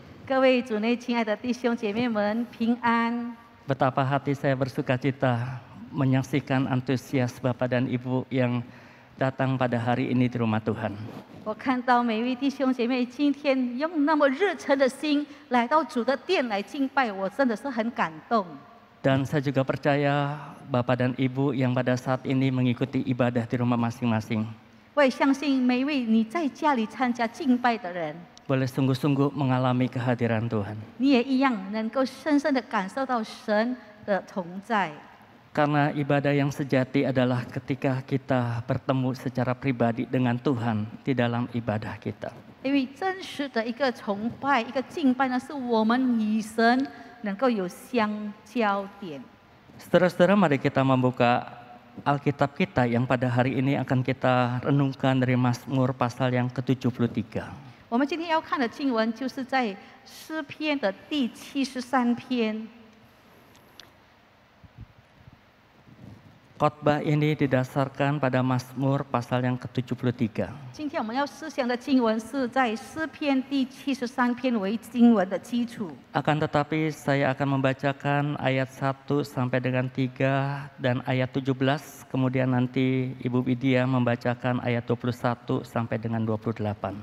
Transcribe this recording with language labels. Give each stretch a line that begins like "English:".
Chinese: 各位主内亲爱的弟兄姐妹们，平安！
Indonesian: Betapa hati saya bersuka cita menyaksikan antusias Bapak dan Ibu yang datang pada hari ini di rumah Tuhan.
Chinese: 我看到每位弟兄姐妹今天用那么热忱的心来到主的殿来敬拜，我真的是很感动。
Indonesian: Dan saya juga percaya Bapak dan Ibu yang pada saat ini mengikuti ibadah di rumah masing-masing
Chinese: 我也相信每一位你在家里参加敬拜的人，
Indonesian: boleh sungguh-sungguh mengalami kehadiran Tuhan.
Chinese: 你也一样能够深深的感受到神的同在。
Indonesian: Karena ibadah yang sejati adalah ketika kita bertemu secara pribadi dengan Tuhan di dalam ibadah kita.
Chinese: 因为真实的一个崇拜、一个敬拜呢，是我们与神能够有相交点。
Indonesian: Saudara-saudara, mari kita membuka Alkitab kita yang pada hari ini akan kita renungkan dari Mazmur pasal yang ke-73.
Chinese: 我们今天要看的经文就是在诗篇的第73篇。
Indonesian: Khotbah ini didasarkan pada Mazmur pasal yang ke-73.
Chinese: 今天我们要思想的经文是在诗篇第73篇为经文的基础。
Indonesian: Akan tetapi saya akan membacakan ayat 1 sampai dengan 3 dan ayat 17. Kemudian nanti Ibu Widya membacakan ayat 21 sampai dengan 28.